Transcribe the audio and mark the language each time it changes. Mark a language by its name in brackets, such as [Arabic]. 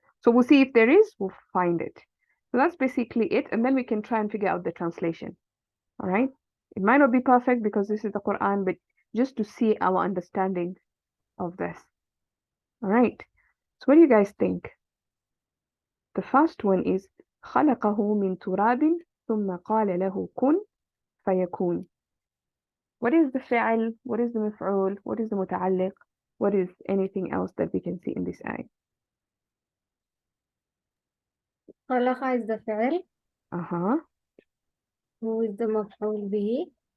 [English] So we'll see if there is, we'll find it. So that's basically it, and then we can try and figure out the translation. All right, it might not be perfect because this is the Quran, but just to see our understanding of this. All right, so what do you guys think? The first one is [Arabic] خلقه من تراب ثم قال له كن فيكون. [English] What is the فعل? What is the مفعول? What is the متعلق? What is anything else that we can see in this ayah? خلق is the فعل. Who is the مفعول به?